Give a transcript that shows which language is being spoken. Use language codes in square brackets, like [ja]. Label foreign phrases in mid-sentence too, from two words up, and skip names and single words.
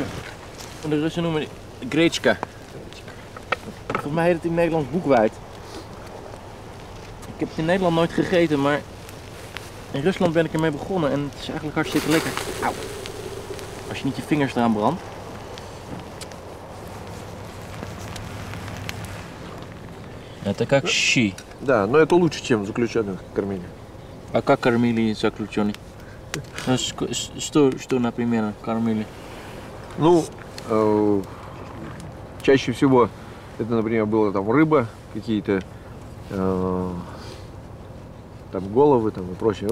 [nl] De Russen noemen het gretschka. Volgens mij heet het in Nederlands boekweit. Ik heb het in Nederland nooit gegeten, maar in Rusland ben ik ermee begonnen en het is eigenlijk hartstikke lekker. Auw. Als je niet je vingers eraan brandt. [ru] Это как щи. Да, но это лучше, чем заключенных кормили. А как кормили заключенных? Что, например, кормили? Ну, чаще всего это, например, было там рыба, какие-то там головы там и прочее.